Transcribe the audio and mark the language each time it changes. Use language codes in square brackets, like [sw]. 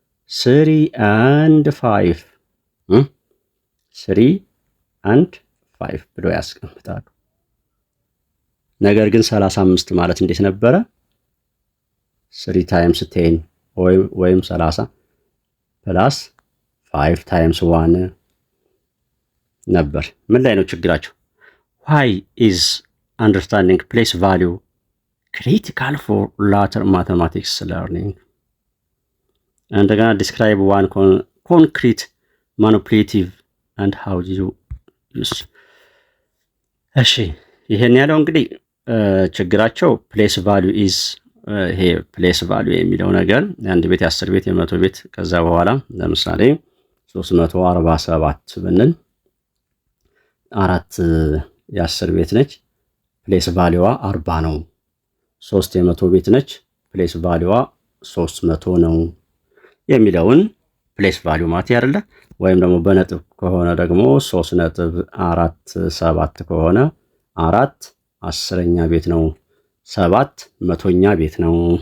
[en] 3 and 5 3 and 5 [am] ብለው ያስቀምጣሉ። ነገር ግን 35 ማለት እንዴት ነበረ? [en] 3 times 10 [am] ወይም 30 ፕላስ 5 times 1 ነበር። ምን ላይ ነው ችግራቸው? [en] why is understanding place value critical for later mathematics learning? እንደገና describe one concrete manipulative and how you use. [am] እሺ ይሄን ያለው እንግዲህ ችግራቸው place value is ይሄ place value የሚለው ነገር የአንድ ቤት የ10 ቤት የ100 ቤት ከዛ በኋላ ለምሳሌ 347 ብንል 4 የ10 ቤት ነች place value 40 ነው። 3 የ100 ቤት ነች place value 300 ነው የሚለውን place value ማለት ያደለ ወይም ደግሞ በነጥብ ከሆነ ደግሞ 3.47 ከሆነ 4 10ኛ ቤት ነው 7 100ኛ ቤት ነው